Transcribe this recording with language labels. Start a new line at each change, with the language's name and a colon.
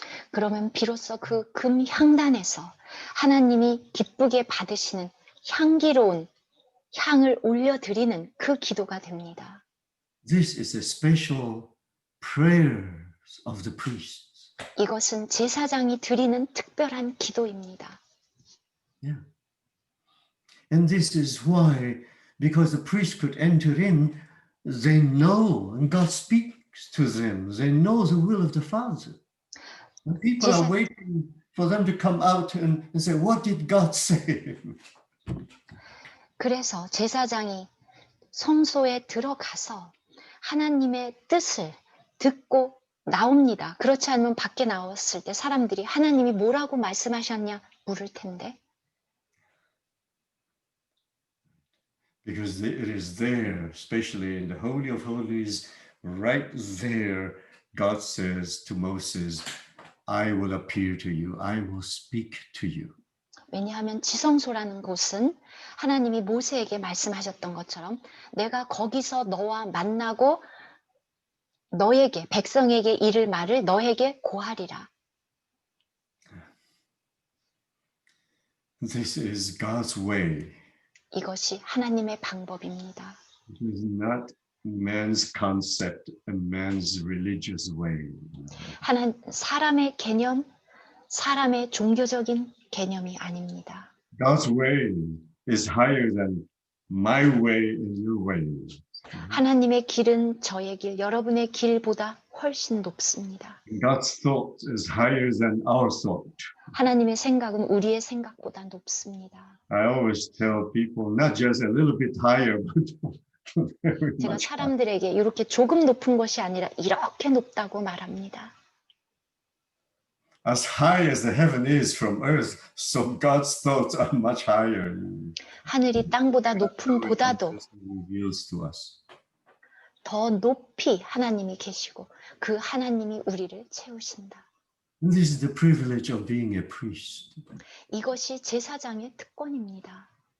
Korean: 그러면 비로소 그 금 향단에서 하나님이 기쁘게 받으시는 향기로운 향을 올려드리는 그 기도가 됩니다.
English: This is a special prayer of the priests.
Korean: 이것은 제사장이 드리는 특별한 기도입니다.
English: Yeah. And this is why, because the priest could enter in, they know, and God speaks to them. They know the will of the Father. And people are waiting for them to come out and say, what did God say?
Korean: 그래서 제사장이 성소에 들어가서 하나님의 뜻을 듣고 나옵니다. 그렇지 않으면 밖에 나왔을 때 사람들이 하나님이 뭐라고 말씀하셨냐 물을 텐데.
English: Because it is there, especially in the Holy of Holies, right there, God says to Moses, I will appear to you. I will speak to you.
Korean: 왜냐하면 지성소라는 곳은 하나님이 모세에게 말씀하셨던 것처럼 내가 거기서 너와 만나고 너에게 백성에게 이를 말을 너에게 고하리라.
English: This is God's way.
Korean: 이것이 하나님의 방법입니다.
English: It is not man's concept and man's religious way.
Korean: 사람의 개념, 사람의 종교적인 개념이 아닙니다.
English: God's way is higher than my way and your way.
Korean: 하나님의 길은 저의 길, 여러분의 길보다 훨씬 높습니다.
English: God's thought is higher than our thought.
Korean: 하나님의 생각은 우리의 생각보다 높습니다.
English: I always tell people not just a little bit higher, but very
Korean: 제가
English: much higher.
Korean: 사람들에게 이렇게 조금 높은 것이 아니라 이렇게 높다고 말합니다.
English: As high as the heaven is from earth, so God's thoughts are much higher.
Korean: 하늘이 땅보다 높음보다도
English: Reveals to us.
Korean: 더 높이 하나님이 계시고 그 하나님이 우리를 채우신다.
English: And this is the privilege of being a priest.
Korean: 이것이 제사장의 특권입니다.